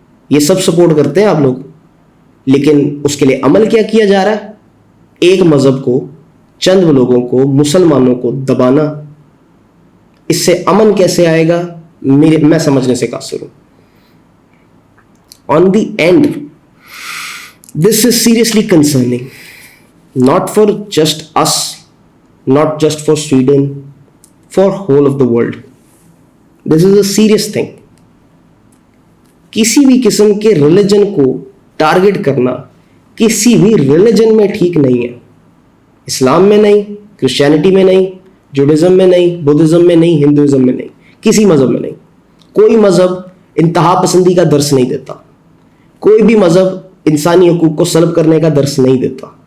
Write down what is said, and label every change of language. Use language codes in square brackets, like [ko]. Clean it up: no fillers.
[ur] یہ سب سپورٹ کرتے ہیں آپ لوگ, لیکن اس کے لیے عمل کیا کیا جا رہا ہے؟ ایک مذہب کو, چند لوگوں کو, مسلمانوں کو دبانا. اس سے امن کیسے آئے گا میں سمجھنے سے قاصر ہوں. [en] On the end this is seriously concerning, not for just us, not just for Sweden, for whole of the world. This is a serious thing. [ur] کسی بھی قسم کے ریلیجن کو ٹارگٹ کرنا کسی بھی ریلیجن میں ٹھیک نہیں ہے. اسلام میں نہیں, کرسچینٹی میں نہیں, جوڈازم میں نہیں, بدھزم میں نہیں, ہندوازم میں نہیں, کسی مذہب میں نہیں. کوئی مذہب انتہا پسندی کا درس نہیں دیتا. کوئی بھی مذہب انسانی حقوق کو سلب کرنے کا درس نہیں دیتا.